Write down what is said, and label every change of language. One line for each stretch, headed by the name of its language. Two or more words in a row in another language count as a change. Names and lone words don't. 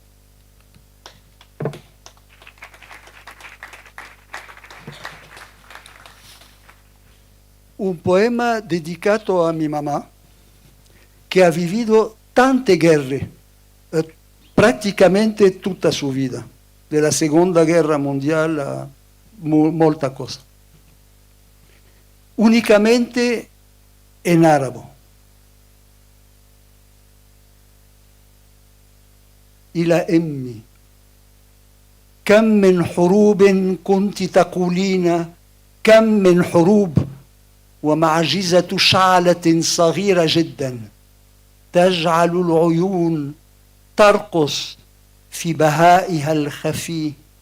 Italian: Un poema dedicato a mia mamma, che ha vivido tante guerre, praticamente tutta la sua vita, dalla seconda guerra mondiale a molta cosa. Unicamente in arabo.
Arabic: إلى أمي كم من حروب كنت تقولين كم من حروب ومعجزة شعلة صغيرة جدا تجعل العيون ترقص في بهائها الخفي